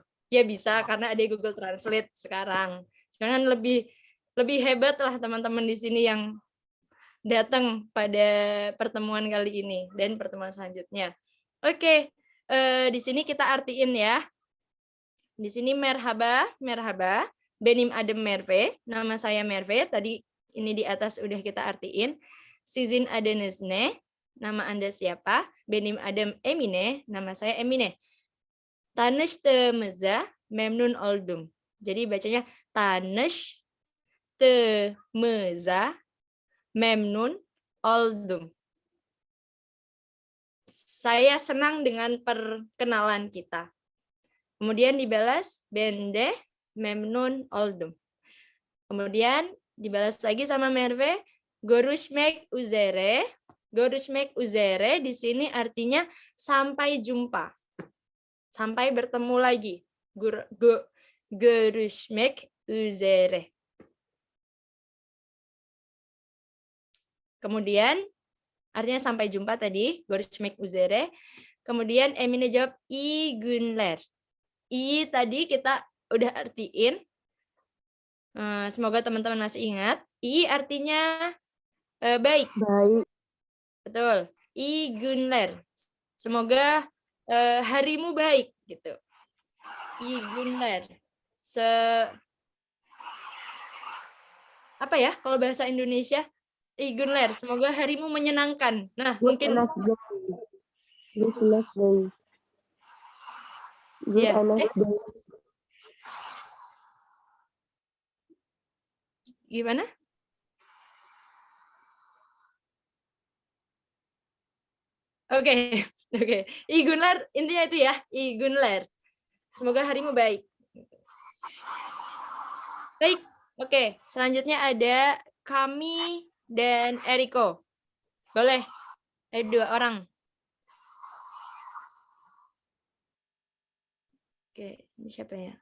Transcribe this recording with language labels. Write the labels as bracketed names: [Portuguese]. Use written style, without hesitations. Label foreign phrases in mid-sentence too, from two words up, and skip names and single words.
[Indonesian] Ya bisa karena ada Google Translate sekarang. Sekarang lebih hebat lah teman-teman di sini yang datang pada pertemuan kali ini dan pertemuan selanjutnya. Oke, di sini kita artiin ya. Di sini merhaba. [Turkish] Benim adım Merve. [Indonesian] Nama saya Merve. Tadi ini di atas udah kita artiin. [Turkish] Sizin adınız ne? [Indonesian] Nama Anda siapa? [Turkish] Benim adım Emine. [Indonesian] Nama saya Emine. [Turkish] Tanıştığımıza memnun oldum. [Indonesian] Jadi bacanya [Turkish] tanıştığımıza memnun oldum. [Indonesian] Saya senang dengan perkenalan kita. Kemudian dibalas [Turkish] bende memnun oldum. [Indonesian] Kemudian dibalas lagi sama Merve, [Turkish] görüşmek üzere. Görüşmek üzere [Indonesian] di sini artinya sampai jumpa. Sampai bertemu lagi. [Turkish] Görüşmek üzere. [Indonesian] Kemudian artinya sampai jumpa tadi, [Turkish] görüşmek üzere. [Indonesian] Kemudian Emine jawab [Turkish] iyi günler. [Indonesian] I tadi kita udah artiin. Semoga teman-teman masih ingat. I artinya baik. Baik. Betul. [Turkish] İyi günler. [Indonesian] Semoga harimu baik gitu. [Turkish] İyi günler. [Indonesian] Apa ya kalau bahasa Indonesia? [Turkish] İyi günler. [Indonesian] Semoga harimu menyenangkan. Nah, mungkin ya. Gimana? Oke, oke. [Turkish] İyi günler, [Indonesian] intinya itu ya. [Turkish] İyi günler. [Indonesian] Semoga harimu baik. Baik, oke. Selanjutnya ada kami dan Eriko. Boleh, ada 2 orang. Oke, ini siapa ya?